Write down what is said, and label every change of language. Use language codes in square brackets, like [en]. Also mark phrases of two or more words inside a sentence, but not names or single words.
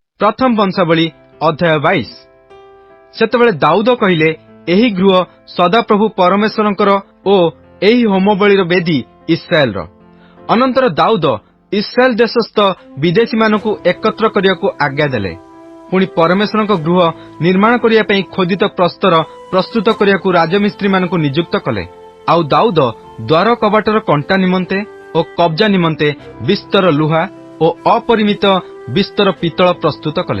[or] ପ୍ରଥମ ବଂଶାବଳୀ ଅଧ୍ୟାୟ 22। ସେତେବେଳେ ଦାଉଦ କହିଲେ ଏହି ଗୃହ ସଦାପ୍ରଭୁ ପରମେଶ୍ୱରଙ୍କର ଓ ଏହି ହୋମବଳିର ବେଦି ଇସ୍ରାଏଲର। ଅନନ୍ତର ଦାଉଦ ଇସ୍ରାଏଲ ଦେଶସ୍ଥ ବିଦେଶୀ ମାନଙ୍କୁ ଏକତ୍ର କରିବାକୁ ଆଜ୍ଞା ଦେଲେ। ପୁଣି ପରମେଶ୍ୱରଙ୍କ ଗୃହ ନିର୍ମାଣ କରିବା ପାଇଁ ଖୋଦିତ ପ୍ରସ୍ତର ପ୍ରସ୍ତୁତ କରିବାକୁ ରାଜମିସ୍ତ୍ରୀ ମାନଙ୍କୁ ନିଯୁକ୍ତ କଲେ। ଆଉ ଦାଉଦ ଦ୍ୱାର କବାଟର କଣ୍ଟା ନିମନ୍ତେ ଓ କବ୍ଜା ନିମନ୍ତେ ବିସ୍ତର ଲୁହା ଓ ଅପରିମିତ ବିସ୍ତର ପିତ୍ତଳ ପ୍ରସ୍ତୁତ କଲେ।